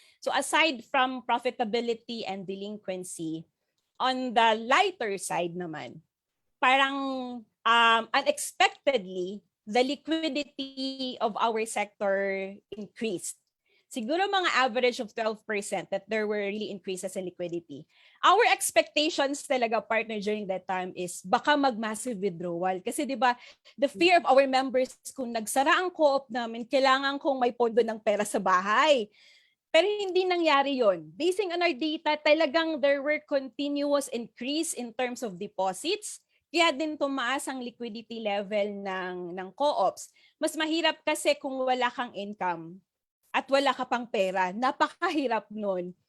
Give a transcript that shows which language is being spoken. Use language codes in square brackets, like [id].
[en] So aside from profitability and delinquency, on the lighter side naman, parang unexpectedly, the liquidity of our sector increased. [tl] Siguro mga [en] average of 12% that there were really increases in liquidity. Our expectations talaga, partner, during that time is [tl] baka mag-massive withdrawal. Kasi di ba, [en] the fear of our members, [tl] kung nagsara ang co-op namin, kailangan kong may pondo ng pera sa bahay. Pero hindi nangyari yon. [en] Basing on our data, talagang there were continuous increase in terms of deposits. [tl] Kaya din tumaas ang liquidity level ng co-ops. Mas mahirap kasi kung wala kang income at wala ka pang pera. Napakahirap nun.